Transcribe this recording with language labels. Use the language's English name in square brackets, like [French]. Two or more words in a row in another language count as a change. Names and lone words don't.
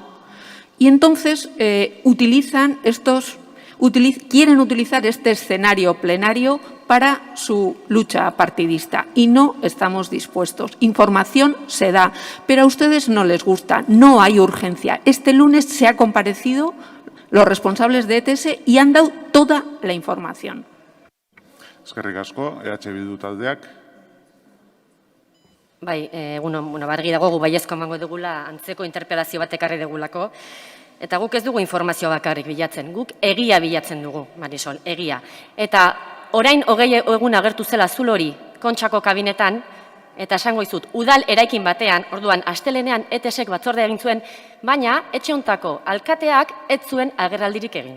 [Spanish] Y entonces quieren utilizar este escenario plenario para su lucha partidista y no estamos dispuestos. Información se da, pero a ustedes no les gusta, no hay urgencia. Este lunes se ha comparecido los responsables de ETS y han dado toda la información. [Basque] Eskerrik asko, Bildu taldeak. Bai, argi dago gu baiezko emango dugula antzeko interpelazio bat ekarri dugulako. Eta guk ez dugu informazio bakarrik bilatzen, guk egia bilatzen dugu, Marisol, egia. Eta orain 20 egun agertu zela zulo hori Kontxako kabinetan, eta esango izut, udal eraikin batean, orduan, astelenean ETSek batzordea egin zuen, baina etxe hontako alkateak ez zuen agerraldirik egin.